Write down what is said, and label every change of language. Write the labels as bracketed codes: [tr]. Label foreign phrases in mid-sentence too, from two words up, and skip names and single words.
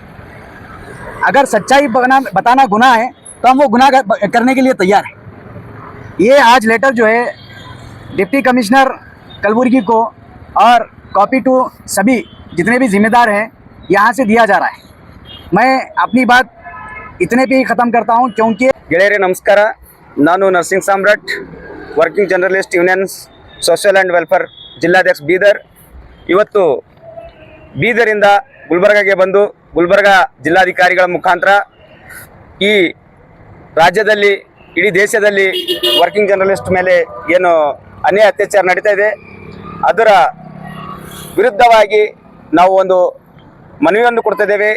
[hi] अगर सच्चाई बताना गुनाह है तो हम वो गुनाह करने के लिए तैयार हैं। ये आज लेटर जो है [en] deputy commissioner [hi] कलबुर्गी को और [en] copy to [hi] सभी जितने भी जिम्मेदार हैं यहाँ से दिया जा रहा है। मैं अपनी बात इतने पे ही ख़त्म करता हूँ क्योंकि [kn] ಗೆಳೆಯರೇ ನಮಸ್ಕಾರ. ನಾನು ನರ್ಸಿಂಗ್ ಸಾಮ್ರಾಟ್, ವರ್ಕಿಂಗ್ ಜರ್ನಲಿಸ್ಟ್ ಯೂನಿಯನ್ಸ್ ಸೋಷಿಯಲ್ ಆ್ಯಂಡ್ ವೆಲ್ಫೇರ್ ಜಿಲ್ಲಾಧ್ಯಕ್ಷ ಬೀದರ್. ಇವತ್ತು ಬೀದರಿಂದ ಗುಲ್ಬರ್ಗಾಗೆ ಬಂದು ಗುಲ್ಬರ್ಗ ಜಿಲ್ಲಾಧಿಕಾರಿಗಳ ಮುಖಾಂತರ ಈ ರಾಜ್ಯದಲ್ಲಿ ಇಡೀ ದೇಶದಲ್ಲಿ [en] working journalist [kn] ಮೇಲೆ ಏನು ಅನ್ಯಾಯ ಅತ್ಯಾಚಾರ ನಡೀತಾ ಇದೆ ಅದರ ವಿರುದ್ಧವಾಗಿ ನಾವು ಒಂದು ಮನವಿಯನ್ನು ಕೊಡ್ತಿದ್ದೇವೆ.